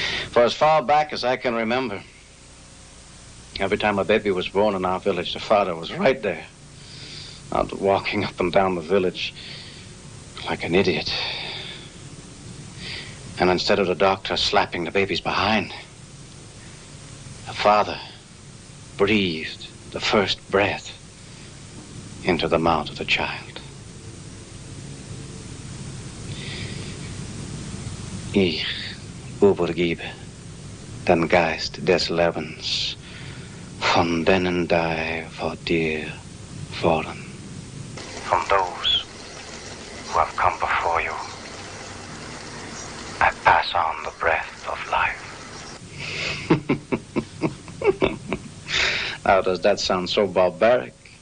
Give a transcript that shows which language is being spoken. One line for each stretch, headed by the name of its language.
English: For as far back as I can remember, every time a baby was born in our village, the father was right there, out walking up and down the village like an idiot. And instead of the doctor slapping the baby's behind, the father breathed the first breath into the mouth of the child.
German: Ich übergebe den Geist des Lebens von denen die vor dir fallen.
English: From those who have come before you, I pass on the breath of life. How does that sound so barbaric?